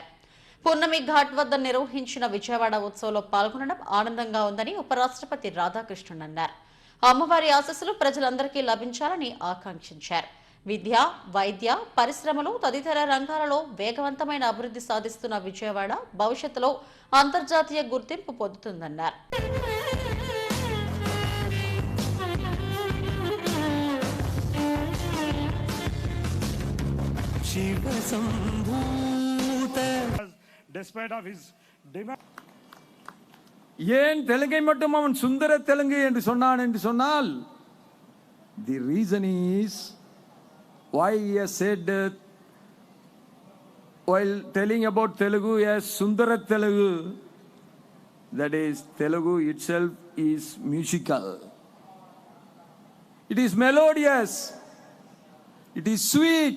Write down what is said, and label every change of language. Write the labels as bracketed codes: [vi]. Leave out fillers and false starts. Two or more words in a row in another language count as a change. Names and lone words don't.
[te] పున్నమి ఘాట్ వద్ద నిర్వహించిన విజయవాడ ఉత్సవంలో పాల్గొనడం ఆనందంగా ఉందని ఉపరాష్ట్రపతి రాధాకృష్ణన్ అన్నారు. అమ్మవారి ఆశీస్సులు ప్రజలందరికీ లభించాలని ఆకాంక్షించారు. విద్య, వైద్య, పరిశ్రమలు తదితర రంగాలలో వేగవంతమైన అభివృద్ధి సాధిస్తున్న విజయవాడ భవిష్యత్తులో అంతర్జాతీయ గుర్తింపు పొందుతుందన్నారు. [ta] ஏன் தெலுங்கை மட்டும் அவன் சுந்தர தெலுங்கு என்று சொன்னான் என்று சொன்னால், [en] the reason is why he has said while telling about Telugu as Sundara Telugu, that is Telugu itself is musical, it is melodious, it is sweet.